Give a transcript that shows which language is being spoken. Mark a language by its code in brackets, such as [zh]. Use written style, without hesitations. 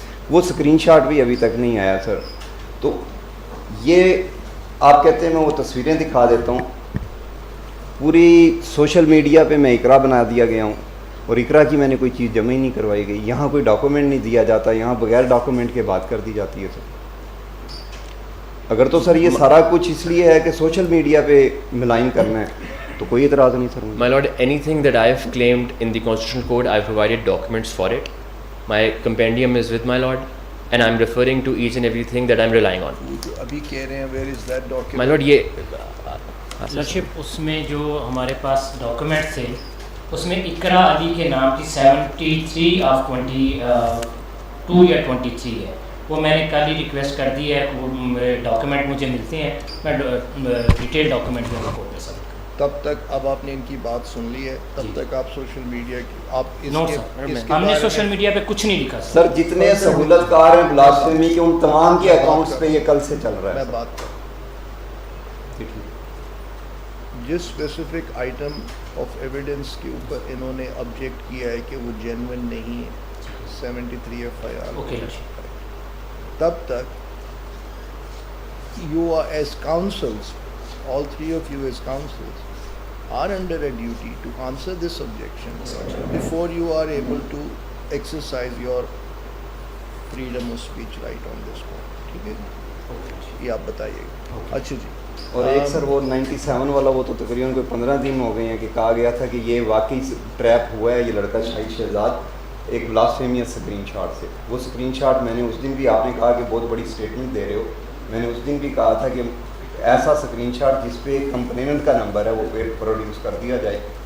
[ur] وہ screen shot بھی ابھی تک نہیں آیا سر. تو یہ آپ کہتے ہیں میں وہ تصویریں دکھا دیتا ہوں, پوری سوشل میڈیا پہ میں اقرا بنا دیا گیا ہوں, اور اقرا کی میں نے کوئی چیز جمع ہی نہیں کروائی گئی. یہاں کوئی ڈاکومنٹ نہیں دیا جاتا, یہاں بغیر ڈاکومنٹ کے بات کر دی جاتی ہے سر. اگر تو سر یہ سارا کچھ اس لیے ہے کہ سوشل میڈیا پہ ملائن کرنا ہے تو کوئی اعتراض نہیں سر. [en] My lord, anything that I have claimed in the Constitutional Code, I have provided documents for it. My compendium is with my lord, and I am referring to each and everything that I am relying on. [ur] ابھی کہہ رہے ہیں [en] where is that document? My lord, [ur] یہ لرشپ, اس میں جو ہمارے پاس document تھے اس میں اقرا علی کے نام کی 73/22 یا 23 ہے. وہ میں نے کل ہی ریکویسٹ کر دی ہے, وہ ڈاکومنٹ مجھے ملتے ہیں, میں ڈیٹیل ڈاکومنٹ میں آپ کو دے سکتا ہوں. تب تک اب آپ نے ان کی بات سن لی ہے, تب تک آپ سوشل میڈیا کی آپ نو سر, ہم نے سوشل میڈیا پہ کچھ نہیں لکھا سر. جتنے سہولت کار ہیں بلاسفیمی کے, ان تمام کے اکاؤنٹس پہ یہ کل سے چل رہا ہے. میں بات کروں, جس اسپیسیفک آئٹم آف ایویڈنس کے اوپر انہوں نے آبجیکٹ کیا ہے کہ وہ جینوئن نہیں ہے, 73 FIR, تب تک [en] you are as counsels, all three of you as counsels are under a duty to answer this objection before you are able to exercise your freedom of speech right on this point. [ur] ٹھیک ہے, یہ آپ بتائیے گا. اچھا جی, اور ایک سر وہ 97 والا, وہ تو تقریباً کوئی 15 دن ہو گئے ہیں کہ کہا گیا تھا کہ یہ واقعی ٹریپ ہوا ہے یہ لڑکا شاہد شہزاد ایک بلاسفیمیس اسکرین شاٹ سے. وہ اسکرین شاٹ میں نے اس دن بھی, آپ نے کہا کہ بہت بڑی اسٹیٹمنٹ دے رہے ہو, میں نے اس دن بھی کہا تھا کہ ایسا اسکرین شاٹ جس پہ کمپلیننٹ کا نمبر ہے وہ پروڈیوس کر دیا جائے,